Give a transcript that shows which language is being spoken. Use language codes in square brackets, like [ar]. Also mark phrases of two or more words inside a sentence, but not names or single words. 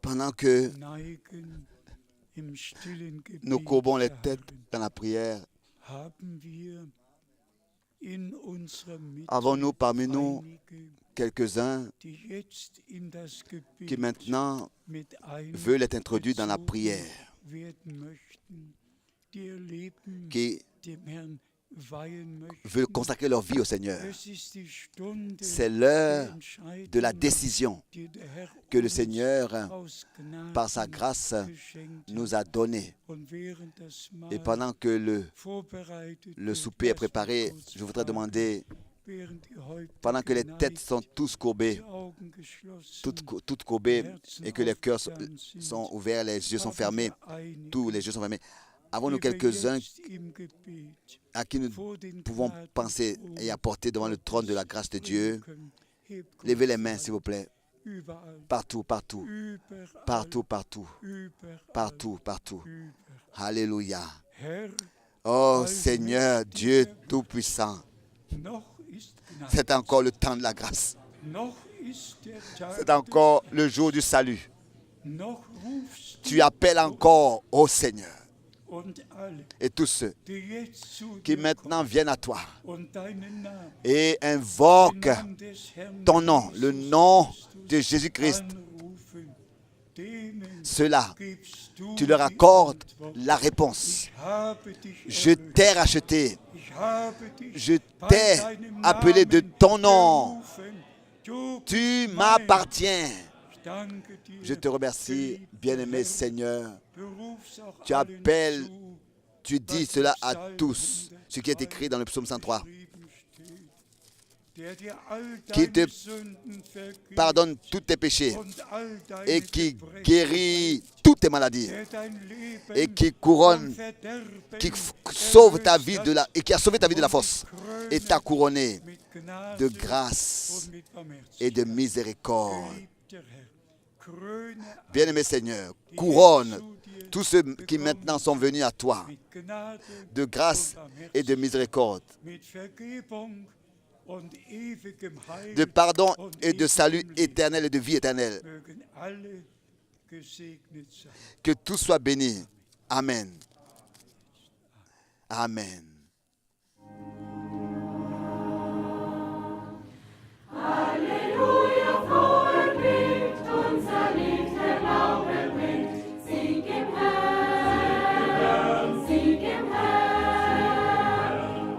[fr] pendant que [de] neigen im stillen [fr] nous [de] Gebet [fr] courbons les têtes [de] harren, [fr] dans la prière, [de] haben wir in unserer Mitte [fr] avons-nous parmi nous [de] einige, [fr] quelques-uns [de] die jetzt in das [fr] qui [de] Gebet [fr] maintenant [de] mit [fr] veulent être introduits dans la [de] einbezogen [fr] prière, [de] werden möchten, die ihr Leben [fr] qui [de] dem Herrn weihen möchten. [fr] veulent consacrer leur vie au Seigneur. [de] Es ist die Stunde [fr] C'est [de] der [fr] l'heure [de] Entscheidung, [fr] de la décision [de] die der Herr [fr] que le [de] uns [fr] Seigneur, [de] aus Gnaden [fr] par sa grâce, [de] geschenkt [fr] nous [de] hat. [fr] a donnée. [de] Und während das [fr] Et [de] Mahl [fr] pendant que [de] vorbereitet [fr] le [de] wird, [fr] souper est [de] lasst [fr] préparé, [de] uns [fr] je voudrais [de] fragen, [fr] demander, [de] während die Häupter [fr] pendant que les [de] geneigt, [fr] têtes sont tous courbées, [de] die Augen geschlossen, [fr] toutes courbées, [de] Herzen [fr] et que les cœurs [de] aufgetan sind, [fr] sont ouverts, les yeux sont [de] haben [fr] fermés, [de] wir einige, [fr] tous les yeux sont fermés. Avons-nous [de] die wir [fr] quelques-uns [de] jetzt im Gebet [fr] à qui nous [de] vor den [fr] pouvons [de] Gnadenthron [fr] penser et apporter devant le trône de la grâce de Dieu? [de] bringen können? Hebt [fr] Levez les [de] kurz [fr] mains, [de] an. [fr] s'il vous plaît. [de] Überall, [fr] Partout, partout, [de] überall, [fr] partout, partout, [de] überall, [fr] partout, partout. [de] überall. [fr] Alléluia. [de] Herr, [fr] Oh Seigneur, Dieu Tout-Puissant, [de] noch ist Gnade, [fr] c'est encore le temps de la grâce. [de] noch ist der Tag [fr] C'est encore le jour du salut. [de] des, noch rufst [fr] Tu appelles encore au Seigneur. [de] und alle, [fr] Et tous ceux [de] die jetzt zu [fr] qui [de] dir [fr] maintenant viennent à toi [de] kommen und deinen Namen, [fr] et invoquent [de] den Namen des Herrn [fr] ton nom, le [de] Jesus [fr] nom [de] Christus [fr] de Jésus-Christ, [de] anrufen, denen [fr] ceux-là, [de] gibst du [fr] tu leur [de] die [fr] accordes [de] Antwort. [fr] la réponse. [de] Ich habe dich [fr] Je [de] erwählt. [fr] t'ai racheté, [de] Ich habe dich [fr] je [de] bei [fr] t'ai [de] deinem [fr] appelé de [de] Namen [fr] ton nom. [de] berufen. Du [fr] Tu [de] bist mein. [fr] m'appartiens. [de] Ich danke dir, [fr] Je te remercie, [de] geliebter [fr] bien-aimé [de] Herr. [fr] Seigneur. [de] Beruf's auch [fr] Tu [de] allen [fr] appelles, [de] zu, [fr] tu dis cela à tous, ce qui est écrit dans le psaume 103, [de] geschrieben steht. Der dir all [fr] qui te [de] deine Sünden vergibt [fr] pardonne tous tes péchés [de] und all deine [fr] et qui [de] Verbrechen [fr] guérit toutes tes maladies [de] der dein Leben [fr] et qui [de] vom [fr] couronne, [de] Verderben [fr] qui sauve ta [de] erlöst [fr] vie [de] hat [fr] de la, et qui a sauvé ta vie de la [de] und [fr] fosse [de] dich [fr] et t'a [de] krönet [fr] couronné [de] mit Gnade [fr] de grâce [de] und mit [fr] et de [de] Barmherzigkeit. [fr] miséricorde. [de] Geliebter Herr, kröne [fr] Bien-aimé Seigneur, couronne tous ceux qui maintenant sont venus à toi [de] mit Gnade [fr] de grâce et de miséricorde, [de] mit Vergebung und ewigem Heil [fr] de pardon [de] und [fr] et de salut [de] ewigem Leben. [fr] éternel et de vie éternelle. [de] Mögen alle gesegnet sein. [fr] Que tout soit béni. [de] Amen. Amen. Halleluja, frohe klingt, unser Lied der Glaube bringt. Sieg im Herrn, Sieg im Herrn.